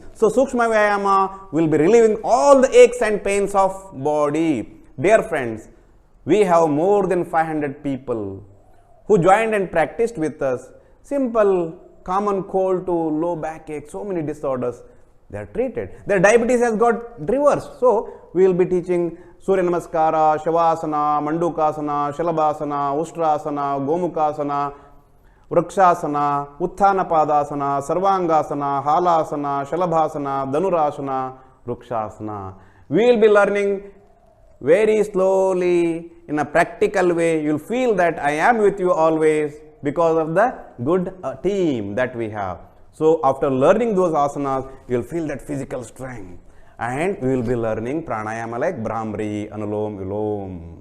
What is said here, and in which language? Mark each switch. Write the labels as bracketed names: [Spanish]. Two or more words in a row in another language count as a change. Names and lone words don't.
[English] So Sukshma Vyayama will be relieving all the aches and pains of body. Dear friends, we have more than 500 people who joined and practiced with us. Simple common cold to low backache, so many disorders, they are treated. Their diabetes has got reversed. So we will be teaching Surya Namaskara, Shavasana, Mandukasana, Shalabhasana, Ustrasana, Gomukasana, Vrikshasana, Utthana Padasana, Sarvangasana, Halasana, Shalabhasana, Dhanurasana, Vrikshasana. We will be learning very slowly in a practical way. You will feel that I am with you always because of the good team that we have. So after learning those asanas, you will feel that physical strength. And we will be learning pranayama like Brahmari, Anulom, Vilom.